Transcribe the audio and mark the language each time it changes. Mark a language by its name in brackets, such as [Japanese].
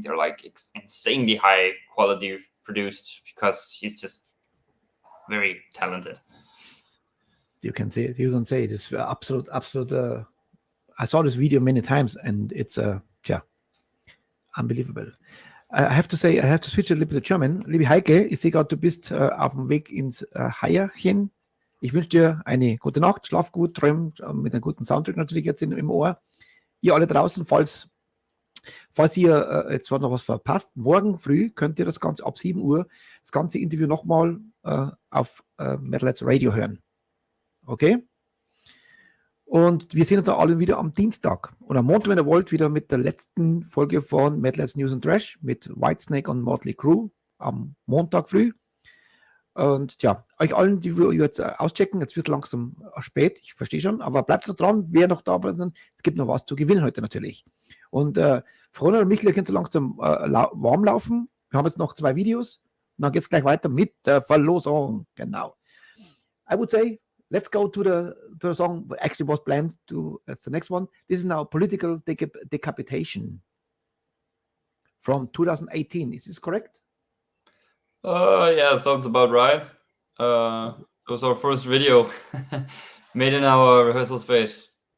[English] They're like insanely high quality produced, because he's just very talented. you can say it is absolute. I saw this video many times, and it's unbelievable. I have to switch a little bit to German. [German] Liebe Heike, ich sehe gerade, du bist auf dem Weg ins Heierchen. Ich wünsche dir eine gute Nacht, schlaf gut, träum mit einem guten Soundtrack natürlich jetzt im Ohr. Ihr alle draußen, falls ihr jetzt noch was verpasst, morgen früh könnt ihr das Ganze ab 7 Uhr, das ganze Interview nochmal auf Metalheads Radio hören. Okay? Und wir sehen uns dann alle wieder am Dienstag. Und am Montag, wenn ihr wollt, wieder mit der letzten Folge von Metalheads News and Trash mit Whitesnake und Motley Crue am Montag früh. Und ja, euch allen, die wir jetzt auschecken, jetzt wird es langsam spät, ich verstehe schon, aber bleibt noch dran, wer noch da bleibt, es gibt noch was zu gewinnen heute natürlich. Und Freunde und Michael, könnt ihr langsam warm laufen. Wir haben jetzt noch 2 Videos und dann geht es gleich weiter mit der Verlosung. Genau. [English] I would say, let's go to the song that actually was planned to, that's the next one. This is now Political Decapitation from 2018. Is this correct? Yeah, sounds about right. It was our first video made in our rehearsal space.